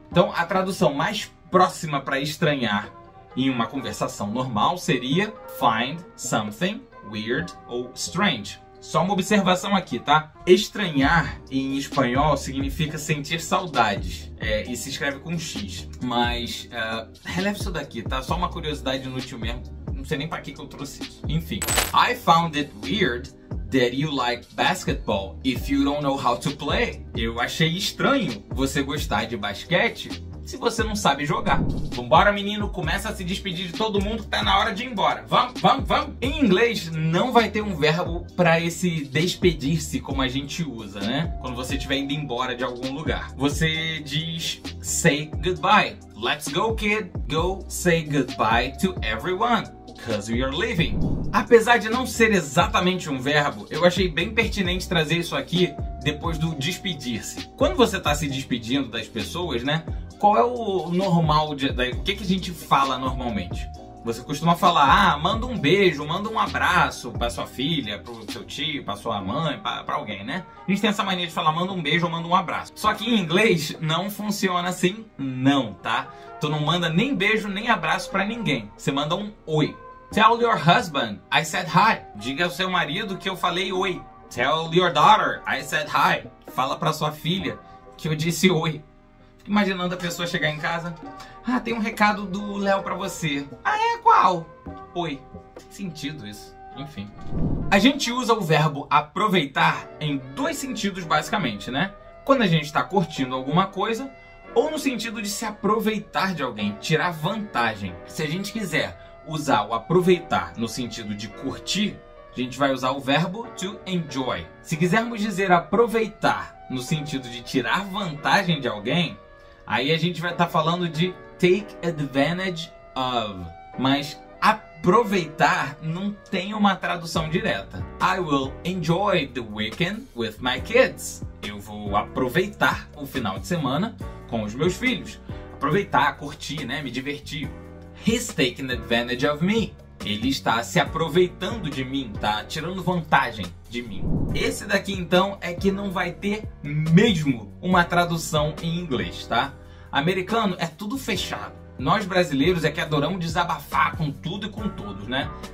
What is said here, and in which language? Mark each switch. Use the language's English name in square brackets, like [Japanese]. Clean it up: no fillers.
[Portuguese] Então, a tradução mais próxima para estranhar em uma conversação normal seria [English] find something weird [Portuguese] ou strange. Só uma observação aqui, tá? Estranhar em espanhol significa sentir saudades. E se escreve com X. Mas releve isso daqui, tá? Só uma curiosidade inútil mesmo. Não sei nem para que eu trouxe isso. Enfim. [English] I found it weird that you like basketball if you don't know how to play. [Portuguese] Eu achei estranho você gostar de basquete se você não sabe jogar. Vambora, menino, começa a se despedir de todo mundo que tá na hora de ir embora. Vamos, vamos, vamos. Em inglês não vai ter um verbo para esse despedir-se como a gente usa, né? Quando você estiver indo embora de algum lugar. Você diz [English] say goodbye. Let's go, kid. Go say goodbye to everyone. Because we are leaving. [Portuguese] Apesar de não ser exatamente um verbo, eu achei bem pertinente trazer isso aqui depois do despedir-se. Quando você está se despedindo das pessoas, né? Qual é o normal? O que a gente fala normalmente? Você costuma falar, manda um beijo, manda um abraço para sua filha, para o seu tio, para sua mãe, para alguém, né? A gente tem essa mania de falar, manda um beijo ou manda um abraço. Só que em inglês não funciona assim, não, tá? Tu não manda nem beijo nem abraço para ninguém. Você manda um oi. [English] Tell your husband I said hi. [Portuguese] Diga ao seu marido que eu falei oi. [English] Tell your daughter I said hi. [Portuguese] Fala para sua filha que eu disse oi. Fico imaginando a pessoa chegar em casa. Tem um recado do Léo para você. Qual? Oi. Tem sentido isso. Enfim. A gente usa o verbo aproveitar em dois sentidos basicamente, né? Quando a gente está curtindo alguma coisa ou no sentido de se aproveitar de alguém, tirar vantagem. Se a gente quiser usar o aproveitar no sentido de curtir, a gente vai usar o verbo to enjoy. Se quisermos dizer aproveitar no sentido de tirar vantagem de alguém, aí a gente vai estar falando de [English] take advantage of. [Portuguese] Mas aproveitar não tem uma tradução direta. [English] I will enjoy the weekend with my kids. [Portuguese] Eu vou aproveitar o final de semana com os meus filhos. Aproveitar, curtir, né? Me divertir. [English] He's taking advantage of me. [Portuguese] Ele está se aproveitando de mim, tá tirando vantagem de mim. Esse daqui então é que não vai ter mesmo uma tradução em inglês, tá? Americano é tudo fechado. Nós brasileiros é que adoramos desabafar com tudo e com todos, né?